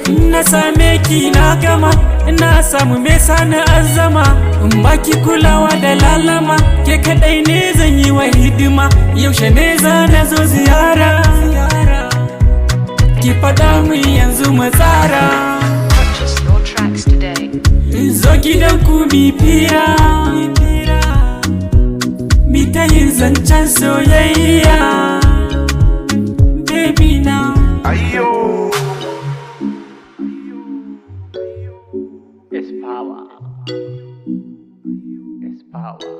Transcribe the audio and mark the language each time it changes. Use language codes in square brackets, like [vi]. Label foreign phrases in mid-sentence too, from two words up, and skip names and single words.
[ha] Na same ki na gama, na samu me sani azama. In ba ki kulawa da lalama, ke kaɗai ne zan yi wa hidima. Yaushe ne za na zo ziyara? Ki faɗa min yanzu mu tsara. [en] Purchase your tracks today. [ha] In zo gidan ku mi fira, mi ta yin zancen soyayya. Baby na. Ayo. [en] It's power. It's power.